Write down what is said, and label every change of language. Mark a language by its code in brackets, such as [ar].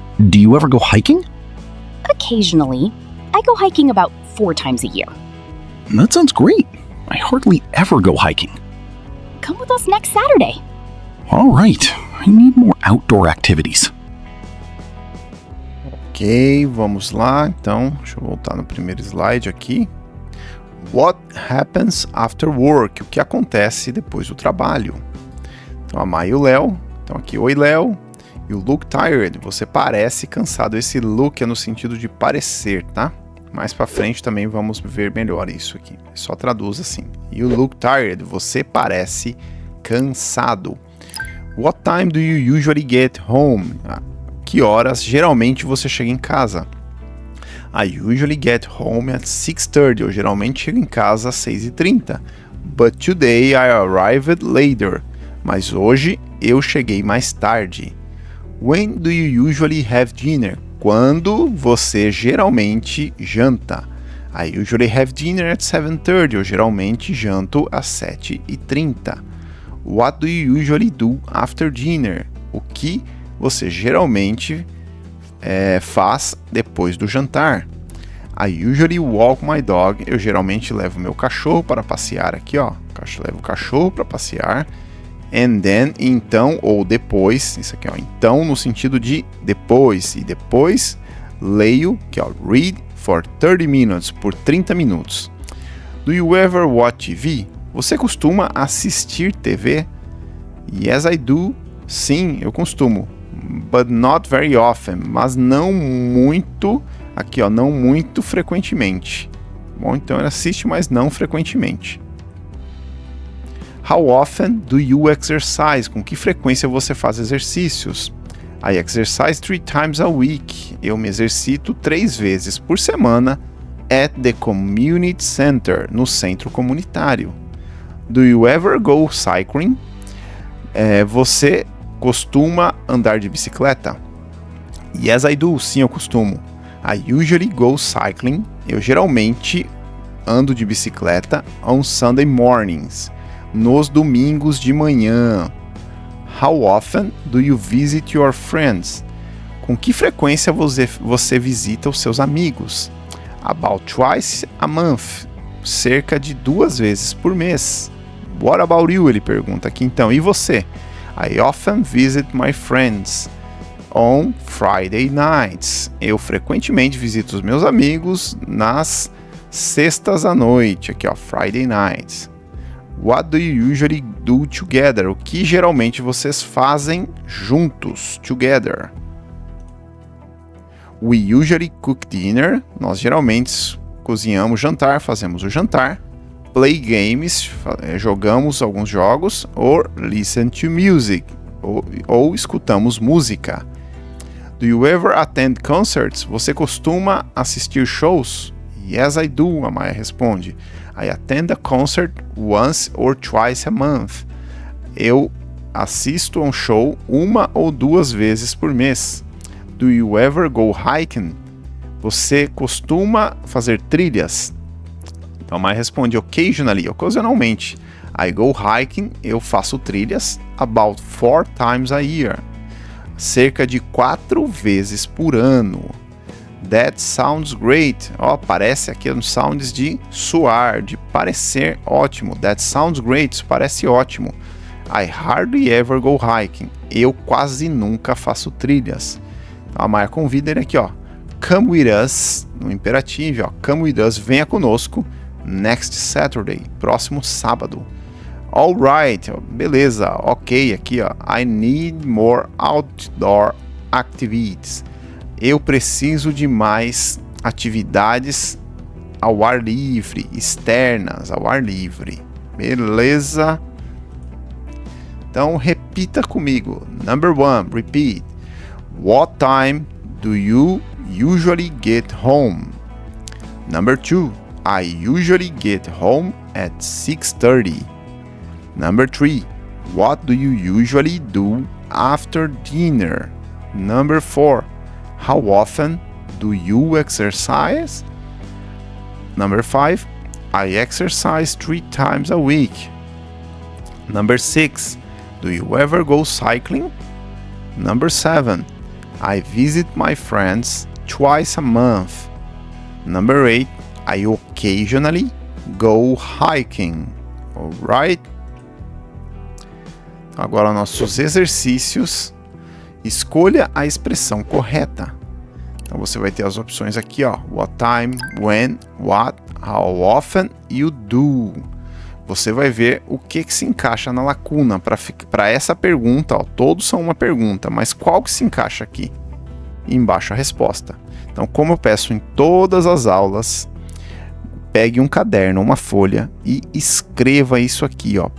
[en] Do you ever go hiking? Occasionally. I go hiking about 4 times a year. That sounds great. I hardly ever go hiking. Come with us next Saturday. All right. I need more outdoor activities. [pt] Ok, vamos lá. Então, deixa eu voltar no primeiro slide aqui. [en] What happens after work? [pt] O que acontece depois do trabalho? Então, a Mai e o Léo. Então, aqui, oi, Léo. [en] You look tired. [pt] Você parece cansado. Esse look é no sentido de parecer, tá? Mais pra frente também vamos ver melhor isso aqui. Só traduz assim. [en] You look tired. [pt] Você parece cansado. [en] What time do you usually get home? [pt] Que horas geralmente você chega em casa? [en] I usually get home at 6:30. [pt] Eu geralmente chego em casa às 6:30. [en] But today I arrived later. [pt] Mas hoje eu cheguei mais tarde. [en] When do you usually have dinner? [pt] Quando você geralmente janta? [en] I usually have dinner at 7:30. [pt] Eu geralmente janto às 7:30. [en] What do you usually do after dinner? [pt] O que você geralmente faz depois do jantar. [en] I usually walk my dog. [pt] Eu geralmente levo meu cachorro para passear aqui, ó. Levo o cachorro para passear. [en] And then, [pt] então, ou depois. Isso aqui, ó. Então, no sentido de depois. E depois, leio, que ó. [en] Read for 30 minutes. [pt] Por 30 minutos. [en] Do you ever watch TV? [pt] Você costuma assistir TV? [en] Yes, I do. [pt] Sim, eu costumo. [en] But not very often. [pt] Mas não muito... Aqui, ó, não muito frequentemente. Bom, então ele assiste, mas não frequentemente. [en] How often do you exercise? [pt] Com que frequência você faz exercícios? [en] I exercise 3 times a week. [pt] Eu me exercito 3 vezes por semana [en] at the community center, [pt] no centro comunitário. [en] Do you ever go cycling? [pt] Você costuma andar de bicicleta? [en] Yes, I do. [pt] Sim, eu costumo. [en] I usually go cycling. [pt] Eu geralmente ando de bicicleta [en] on Sunday mornings. [pt] Nos domingos de manhã. [en] How often do you visit your friends? [pt] Com que frequência você visita os seus amigos? [en] About twice a month. [pt] Cerca de 2 vezes por mês. [en] What about you? [pt] Ele pergunta aqui então. E você? [en] I often visit my friends on Friday nights. [pt] Eu frequentemente visito os meus amigos nas sextas à noite. Aqui, ó, [en] Friday nights. What do you usually do together? [pt] O que geralmente vocês fazem juntos? Together. [en] We usually cook dinner. [pt] Nós geralmente cozinhamos jantar, fazemos o jantar. [en] Play games, [pt] jogamos alguns jogos. [en] Or listen to music. [pt] Ou escutamos música. [en] Do you ever attend concerts? [pt] Você costuma assistir shows? [en] Yes, I do, [pt] a Maia responde. [en] I attend a concert once or twice a month. [pt] Eu assisto a um show 1 ou 2 vezes por mês. [en] Do you ever go hiking? [pt] Você costuma fazer trilhas? Então a Maia responde occasionally, ocasionalmente. [en] I go hiking, [pt] eu faço trilhas [en] about 4 times a year. [pt] Cerca de 4 vezes por ano. [en] That sounds great. [pt] Ó, parece aqui nos sounds de soar, de parecer ótimo. [en] That sounds great, [pt] isso parece ótimo. [en] I hardly ever go hiking. [pt] Eu quase nunca faço trilhas. Então a Maia convida ele aqui, ó. [en] Come with us, [pt] no imperativo, ó. [en] Come with us, [pt] venha conosco. [en] Next Saturday, [pt] próximo sábado. Alright, beleza, ok, aqui ó. [en] I need more outdoor activities. [pt] Eu preciso de mais atividades ao ar livre, externas, ao ar livre. Beleza? Então repita comigo. [en] Number 1, repeat. What time do you usually get home? Number 2, I usually get home at 6:30. Number 3, what do you usually do after dinner? Number 4, how often do you exercise? Number 5, I exercise 3 times a week. Number 6, do you ever go cycling? Number 7, I visit my friends twice a month. Number 8, I occasionally go hiking. Alright? [pt] Agora nossos exercícios. Escolha a expressão correta. Então você vai ter as opções aqui, ó. [en] What time, when, what, how often e o do. [pt] Você vai ver o que se encaixa na lacuna para essa pergunta, ó. Todos são uma pergunta, mas qual que se encaixa aqui? E embaixo a resposta. Então, como eu peço em todas as aulas, pegue um caderno, uma folha e escreva isso aqui, ó.